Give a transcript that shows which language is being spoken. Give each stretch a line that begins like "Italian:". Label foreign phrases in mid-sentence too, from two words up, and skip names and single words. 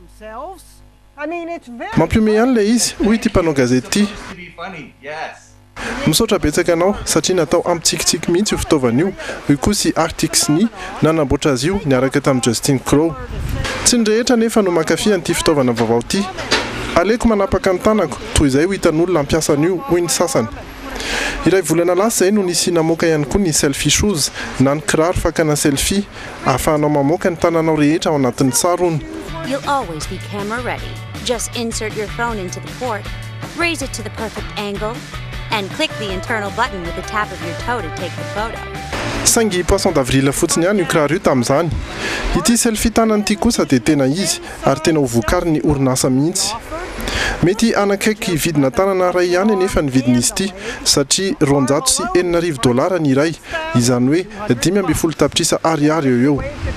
Malagasy: mampiome ihany ilay izy hoy ity mpanao gazety ity misaotra betsaka anao satria natao ampitsikitsiky mihitsy io fitaovana io hoy koa sy Artixni nanamboatra azy io niaraka tamin'ny Justin Crow tsy ny rehetra nefa no mankafy an'ity fitaovana vaovao ity aleko manapaka ny tanako toy izay ho hitan'olona ampiasa an'io hoy ny sasany iray volana lasa izay no nisy namoaka ihany koa ny
English: selfie shoes
Malagasy: na ny kiraro fakana selfie ahafahanao mamoaka ny tananao rehetra ao anatin'ny sary hono.
English: You'll always be camera ready. Just insert your phone into the port, raise it to the perfect angle, and click the internal button with the tap of your toe to take the photo.
Malagasy: Saingy
French: poisson d'avril
Malagasy: fotsiny ihany io kiraro io tamin'izany. Ity selfie tanany ity kosa dia tena izy ary tena ho vokarin' ny orinasa mihitsy. Mety anakaiky vidina tanana ray ihany nefa ny vidin'izy ity satria $900 sy $900 ny iray izany hoe 520 tapitrisa ariary eo eo.